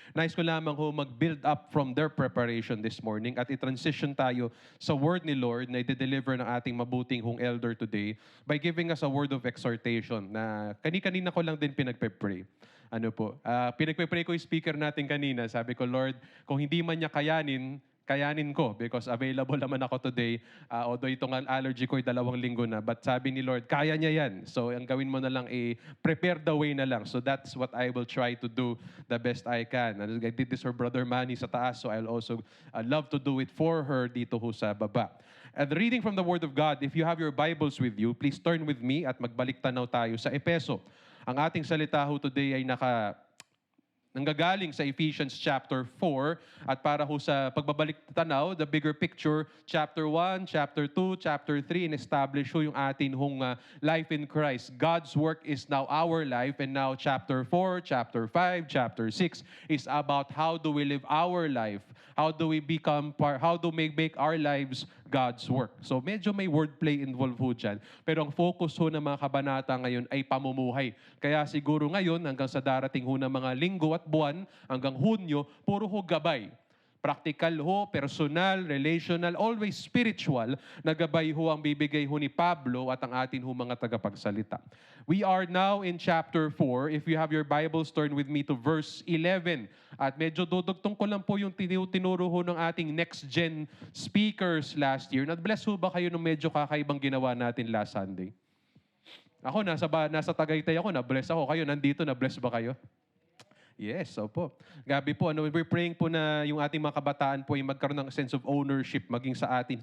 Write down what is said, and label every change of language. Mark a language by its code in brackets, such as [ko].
[tl] Nais ko lamang ho mag-build up from their preparation this morning at i-transition tayo sa word ni Lord na i-deliver ng ating mabuting hong elder today [en] by giving us a word of exhortation [tl] na kani-kanina ko lang din pinagpe-pray. Pinagpe-pray ko yung speaker natin kanina. Sabi ko, Lord, kung hindi man niya kayanin ko because available naman ako today. Although itong allergy ko ay 2 linggo na. But sabi ni Lord, kaya niya yan. So ang gawin mo na lang prepare the way na lang. [en] So that's what I will try to do the best I can. And I did this for Brother Manny sa taas. So I'll also love to do it for her [tl] dito ho sa baba. [en] And reading from the Word of God, if you have your Bibles with you, please turn with me [tl] at magbalik tanaw tayo sa Epeso. Ang ating salita ho today ay nanggagaling sa Ephesians chapter 4 at para ho sa pagbabalik tanaw, [en] the bigger picture, [tl] chapter 1, chapter 2, chapter 3, in-establish ho yung atin hong life in Christ. [en] God's work is now our life, and now chapter 4, chapter 5, chapter 6 is about how do we live our life, how do we make our lives God's work. [tl] So medyo may wordplay involved ho dyan. Pero ang focus ho ng mga kabanata ngayon ay pamumuhay. Kaya siguro ngayon hanggang sa darating ho ng mga linggo at buwan, hanggang Hunyo, puro ho gabay. Practical ho, personal, relational, always spiritual na gabay ho ang bibigay ho ni Pablo at ang atin ho mga tagapagsalita. [en] We are now in chapter 4. If you have your Bibles, turn with me to verse 11. [tl] At medyo dudugtong ko lang po yung tinuro ho ng ating next-gen speakers last year. Na-bless ho ba kayo ng medyo kakaibang ginawa natin last Sunday? Ako, nasa Tagaytay ako, na-bless ako. Kayo, nandito, na-bless ba kayo? Yes, opo. Gabi po, we're praying po na yung ating mga kabataan po ay magkaroon ng sense of ownership maging sa atin.